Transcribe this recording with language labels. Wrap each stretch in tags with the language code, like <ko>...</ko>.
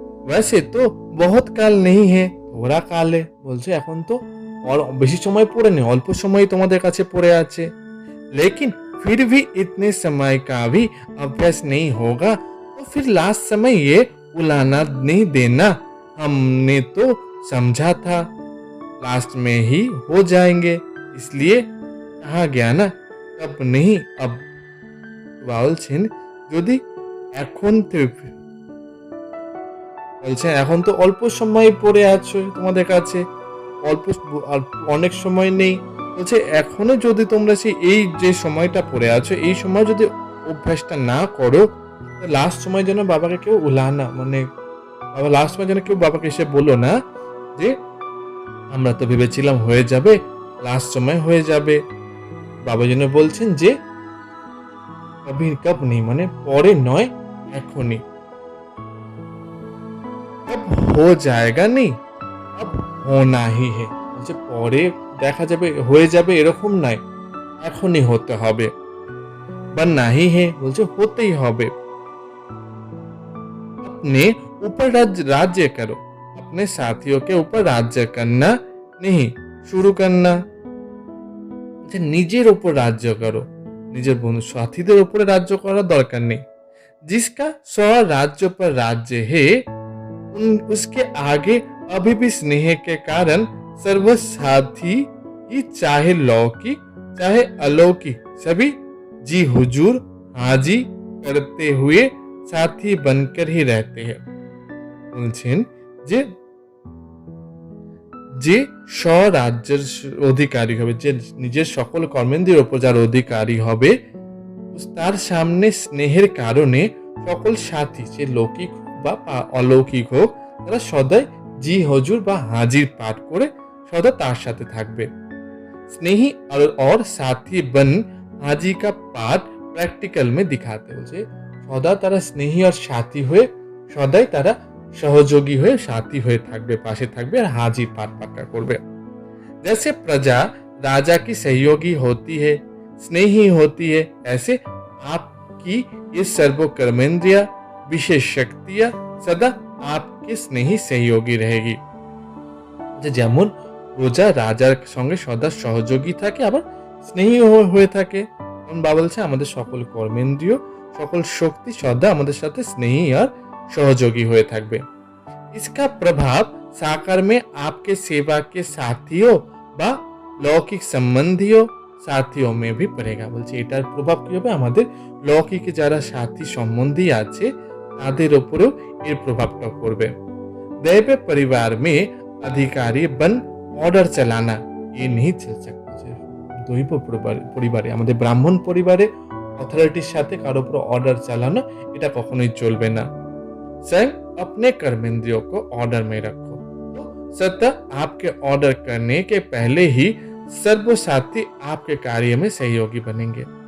<hi>वैसे तो बहुत काल नहीं है, थोड़ा काल है।</hi> <bn>বলছে এখন তো বেশি সময় পড়ে নেই, অল্প সময় তোমাদের কাছে পড়ে আছে।</bn> <hi>लेकिन फिर भी इतने समय का भी अभ्यास नहीं होगा तो फिर लास्ट समय ये उलाना नहीं देना, हमने तो समझा था लास्ट में ही हो जाएंगे, इसलिए कहा गया ना तब नहीं अब।</hi> <bn>বলছেন যদি এখন বলছে এখন তো অল্প সময় পড়ে আছো তোমাদের কাছে, অল্প আর অনেক সময় নেই। বলছে এখনো যদি তোমরা এই যে সময়টা পড়ে আছো এই সময় যদি অভ্যাসটা না করো, লাস্ট সময় যেন বাবাকে কেউ উলানা, মানে বাবা লাস্ট সময় যেন কেউ বাবাকে এসে বলো না যে আমরা তো ভেবেছিলাম হয়ে যাবে, লাস্ট সময় হয়ে যাবে। বাবা যেন বলছেন যে</bn> <hi>কবি কব নেই,</hi> <bn>মানে পরে নয়, এখনই।</bn> <hi>अब हो जाएगा नहीं, अब होना ही है।</hi> <bn>বলছে পরে দেখা যাবে হয়ে যাবে এরকম নয়, এখনই হতে হবে। বা নাহি হে বলছে হতেই হবে।</bn> <hi>अपने ऊपर राज्य करो, अपने साथियों के ऊपर राज्य करना नहीं শুরু करना।</hi> <bn>যে নিজের উপর রাজ্য করো, নিজের বন্ধু সাথীদের উপরে রাজ্য করার দরকার নেই।</bn> <hi>जिसका स्वराज्य पर राज्य है उसके आगे अभी भी स्नेह के कारण सर्व साथी ही चाहे लौकिक चाहे अलौकिक सभी जी हुजूर हाजी करते हुए साथी बनकर ही रहते हैं।</hi> <bn>বলছেন যে যে স্বরাজ্যের অধিকারী হবে, যে নিজের সকল কর্মেন্দ্রিয়ের উপর যার অধিকারী হবে, তার সামনে স্নেহের কারণে সকল সাথী, সে লৌকিক বা অলৌকিক হোক, তারা সদাই জি হজুর বা হাজির পাঠ করে সদা তার সাথে থাকবে। স্নেহী</bn> <hi>और साथी बन हाजी का पाठ प्रैक्टिकल में दिखाते</hi> <bn>বলছে সদা তারা স্নেহী আর সাথী হয়ে সদাই তারা সহযোগী হয়ে সাথী হয়ে থাকবে, পাশে থাকবে আর হাজির পাঠ পাক্কা করবে।</bn> <hi>जैसे प्रजा राजा की सहयोगी होती है, स्नेही होती है, ऐसे आपकी ये सर्वो कर्मेंद्रिया विशेष शक्तियां सदा आपके स्नेही सहयोगी रहेगी।</hi> <bn>যে যেমন প্রজা রাজার সঙ্গে সদা সহযোগী থাকে আবার স্নেহী হয়ে থাকে, কারণ বাবা বলছে আমাদের সকল কর্মেন্দ্রিয় সকল শক্তি সদা আমাদের সাথে স্নেহী আর সহযোগী হয়ে থাকবে।</bn> <hi>इसका प्रभाव साकार में आपके सेवा के साथियों</hi> <bn>বা লৌকিক সম্বন্ধীয় সাথীও</bn> <hi>মে ভি পড়েগা।</hi> <bn>বলছে এটার প্রভাব কি হবে আমাদের লৌকিক যারা সাথী সম্বন্ধী আছে তাদের উপরেও এর প্রভাবটা পড়বে।</bn> <hi>दैव परिवार में अधिकारी बन ऑर्डर चलाना ये नहीं चल सकता।</hi> <bn>দৈব পরিবারে আমাদের ব্রাহ্মণ পরিবারে অথরিটির সাথে কারো উপর অর্ডার চালানো এটা কখনোই চলবে না।</bn> <hi>स्वयं अपने कर्मेंद्रियों को ऑर्डर में रखो, तो सत्ता आपके ऑर्डर करने के पहले ही सर्व साथी आपके कार्य में सहयोगी बनेंगे।</hi>